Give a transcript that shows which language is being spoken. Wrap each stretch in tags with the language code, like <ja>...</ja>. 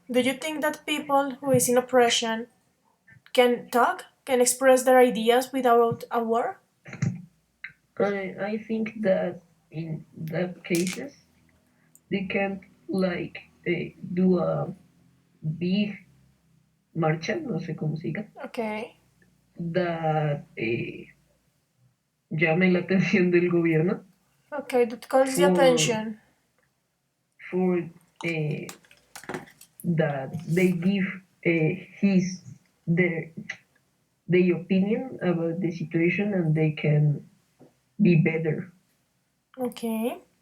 <en>Do you think that people who is in oppression can talk, can express their ideas without a war? I think that in that cases they can't like do a big</en> <es>marcha, no sé cómo se diga,</es> <en>Okay. that</en> <es>llame la atención del gobierno</es> <en>Okay, that calls the for attention. for uh, that they give his their opinion about the situation and be better. Okay.</en>